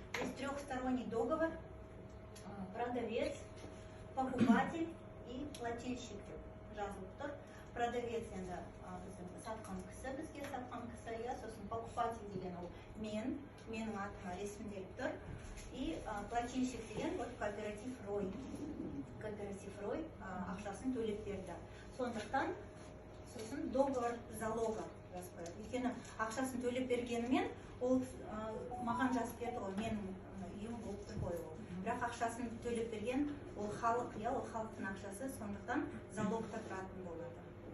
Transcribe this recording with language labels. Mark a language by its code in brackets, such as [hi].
[ru] Есть трехсторонний договор, продавец, покупатель и плательщик [kk] деп жазылып тұр. Продавец енді біздің сатқан кісі, бізге сатқан кісі, сосын покупатель деген ол менің атыма ресімделіп тұр. [ru] И плательщик [kk] деген [ru] вот кооператив Рой. [kk] Кооператив Рой ақшасын төлеп берді. Сондықтан сосын [ru] договор залога [kk] жазып қояды. Өйткені ақшасын төлеп бергенімен ол маған жазып берді ғой, менің үйім болып тұр ғой ол. Бірақ ақшасын төлеп берген ол халық, ол халықтың ақшасы, сондықтан залогта тұратын болады.